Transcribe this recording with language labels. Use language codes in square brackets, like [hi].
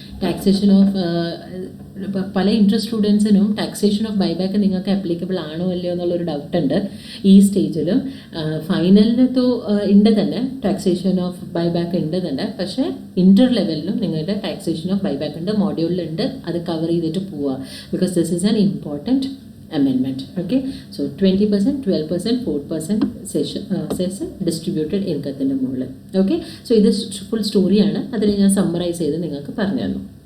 [ml] Taxation of പല interest സ്റ്റുഡൻസിനും taxation of buyback നിങ്ങൾക്ക് applicable ആണോ അല്ലയോ എന്നുള്ളൊരു ഡൗട്ടുണ്ട് ഈ സ്റ്റേജിലും. ഫൈനലിന് ഉണ്ട് തന്നെ ടാക്സേഷൻ ഓഫ് ബൈബാക്ക് ഉണ്ട് തന്നെ, പക്ഷേ ഇൻ്റർ ലെവലിലും നിങ്ങളുടെ ടാക്സേഷൻ ഓഫ് ബൈബാക്ക് ഉണ്ട്, മോഡ്യൂളിലുണ്ട്. അത് കവർ ചെയ്തിട്ട് പോവുക. [en] Because this is an important amendment. Okay, so 20%, 12%, 4% cess distributed income [ml] മുകളിൽ. ഓക്കെ, സോ ഇത് ഫുൾ സ്റ്റോറിയാണ്. അതിൽ ഞാൻ സമ്മറൈസ് ചെയ്ത് നിങ്ങൾക്ക് പറഞ്ഞു തന്നു.